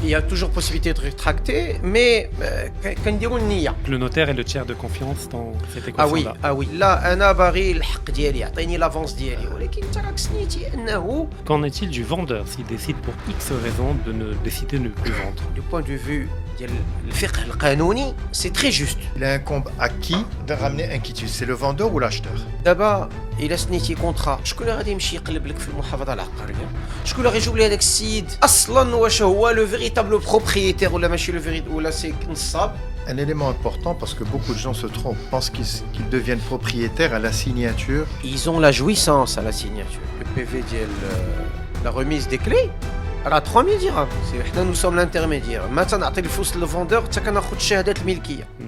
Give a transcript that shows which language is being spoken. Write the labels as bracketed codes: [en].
[fr] il y a toujours possibilité de rétracter, mais [ar] كنديروا النية. [fr] Le notaire est le tiers de confiance dans cette équation-là. Ah oui, là [ar] انا باغي الحق ديالي يعطيني لافونس ديالي ولكن انت راك سنيتي انه [fr] Qu'en est-il du vendeur s'il décide pour X raison de décider de ne plus vendre? du point de vue [ar] ديال الفقه القانوني [fr] c'est très juste. Il incombe à qui de ramener un quitus? C'est le vendeur ou l'acheteur? [ar] دابا الا سنيتي كونطرا شكون اللي غادي يمشي يقلب لك في المحافظه العقاريه؟ شكون اللي غيجيب لي هذاك السيد اصلا واش هو لو فيريتابل بروبريتير ولا ماشي لو فيريت ولا سي نصاب؟ [fr] Un élément important parce que beaucoup de gens se trompent, pensent qu'ils deviennent propriétaires à la signature. Ils ont la jouissance à la signature. Le PV ديال la remise des clés راه 3000 dirhams. [ar] حنا [fr] nous sommes l'intermédiaire. [ar] ما تنعطي الفلوس للفوندور حتى كناخذ شهاده الملكيه.